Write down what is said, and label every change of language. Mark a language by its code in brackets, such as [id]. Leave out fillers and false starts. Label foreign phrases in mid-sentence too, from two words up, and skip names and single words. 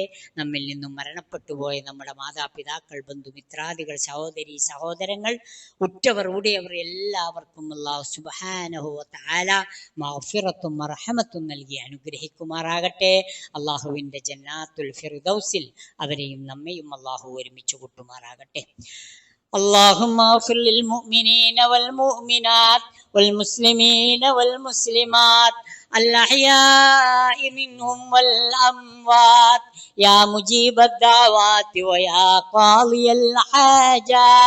[ml] നമ്മിൽ നിന്നും മരണപ്പെട്ടുപോയ നമ്മുടെ മാതാപിതാക്കൾ, ബന്ധുമിത്രാദികൾ, സഹോദരി സഹോദരങ്ങൾ, ഉറ്റവർ ഉടയവർ എല്ലാവർക്കും അല്ലാഹു [ar] سبحانه وتعالى [ml] മഗ്ഫിറത്തും മർഹമത്തും നൽകി അനുഗ്രഹിക്കുമാറാകട്ടെ. അല്ലാഹുവിൻ്റെ ജന്നാത്തുൽ ഫിർദൗസിൽ അവരെയും നമ്മയും അല്ലാഹു ഒരുമിച്ച് കൂട്ടുമാറാകട്ടെ. [ar] اللهم اغفر للمؤمنين والمؤمنات والمسلمين والمسلمات الأحياء منهم والأموات يا مجيب الدعوات ويا قاضي الحاجات.